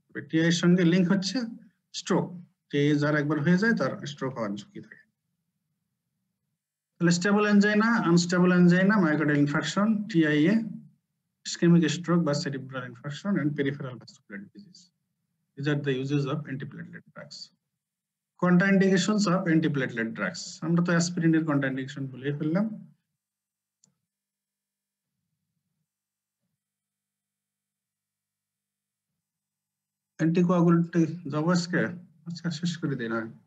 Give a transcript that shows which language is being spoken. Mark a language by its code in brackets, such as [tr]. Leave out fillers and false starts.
[bn] TI এর সঙ্গে link হচ্ছে স্ট্রোক, টিআই যার একবার হয়ে যায় তার স্ট্রোক হওয়ার ঝুঁকি থাকে। তাহলে stable angina, unstable angina, myocardial ইনফারকশন, TIA, ischemic stroke বা cerebral infarction and peripheral vascular disease. [en] These are the uses of antiplatelet drugs. Contraindications of antiplatelet drugs. [bn] আমরা তো অ্যাসপিরিনের contraindication বলে ফেললাম। অ্যান্টিকোয়াগুলেন্ট যাব আজকে শেষ করে দিই না।